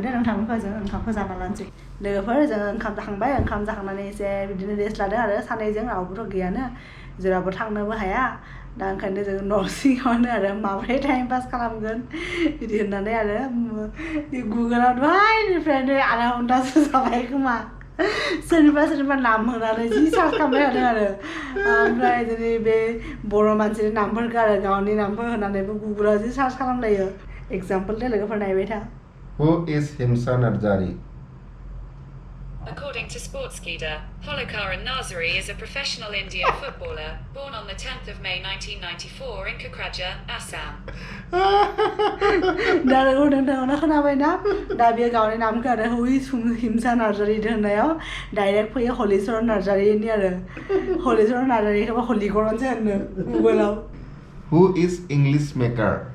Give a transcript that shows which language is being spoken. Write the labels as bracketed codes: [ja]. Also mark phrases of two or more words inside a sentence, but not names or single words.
[brx] दे नोंथांमोनखौ जों ओंखामखौ जाना लानोसै लोगोफोर जों ओंखाम जाखांबाय ओंखाम जाखांनानै एसे बिदिनो रेस्ट लादों आरो सानैजों रावबोथ' गैयानो जेरावबो थांनोबो हाया दा ओंखायनो जों न' सिङावनो आरो माबोरै टाइम पास खालामगोन बिदि होननानै आरो गुगोलाव दहायनिफ्रायनो आधा घन्टासो जाबाय खोमा सोरनिबा नाम होनानै जि सार्च खालामबाय थादों आरो ओमफ्राय दिनै बे बर' मानसिनि नामफोरखौ आरो गावनि नामफोर होनानैबो गुगोलाव जि सार्च खालामलायो एग्जाम्पोल दे लोगोफोर नायबाय था [en] Who is Himsa Narzary? According to Sportskeeda, Halicharan Narzary is a professional Indian footballer born on the 10th of May 1994 in Kokraja, Assam. [brx] दा नोंथाङा खोनाबायना दा बेयो गावनि नामखौ आरो [en] Who is Himsa Narzary [brx] होननायाव डाइरेक्ट फैयो हलिचरन नार्जारिनि आरो हलिचरन नार्जारिखौबो हलिचरनसो होनो गुगोलाव [en] Who is English maker?